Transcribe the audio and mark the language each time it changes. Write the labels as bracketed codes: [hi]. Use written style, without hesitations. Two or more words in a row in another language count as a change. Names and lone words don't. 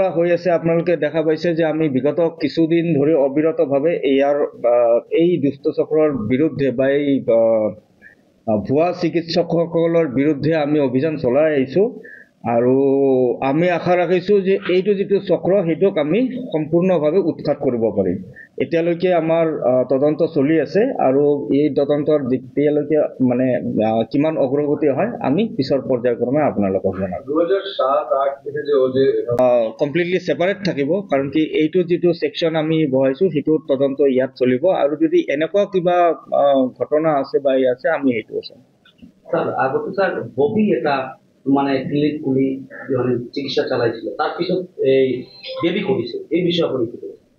[as] হৈ আছে আপোনালোকে দেখা পাইছে যে আমি বিগত কিছুদিন ধৰি অবিৰতভাৱে এই দুষ্ট চক্ৰৰ বিৰুদ্ধে বা এই ভুৱা চিকিৎসকসকলৰ বিৰুদ্ধে আমি অভিযান চলাই আহিছোঁ আৰু আমি আশা ৰাখিছোঁ যে এইটো যিটো চক্ৰ সেইটোক আমি সম্পূৰ্ণভাৱে উৎখাত কৰিব পাৰিম এতিয়ালৈকে আমাৰ তদন্ত চলি আছে আৰু এই তদন্তৰ যেতিয়ালৈকে মানে কিমান অগ্ৰগতি হয় আমি পিছৰ পৰ্যায়ক্ৰমে আপোনালোকক জনাম [bn] 2007-8 থেকে যে [en] completely separate [as] থাকিব কাৰণ কি এইটো যিটো সেকশন আমি বহাইছো সেইটো তদন্ত ইয়াত চলিব আৰু যদি এনেকুৱা কিবা ঘটনা আছে বা আছে আমি এইটো চাম স্যার আগতে স্যার ববি এটা মানে ক্লিনিক খুলি চিকিৎসা চালাইছিল তার পিছত [bn] এই বেবি করেছে এই বিষয়ে আপনি কি বলবেন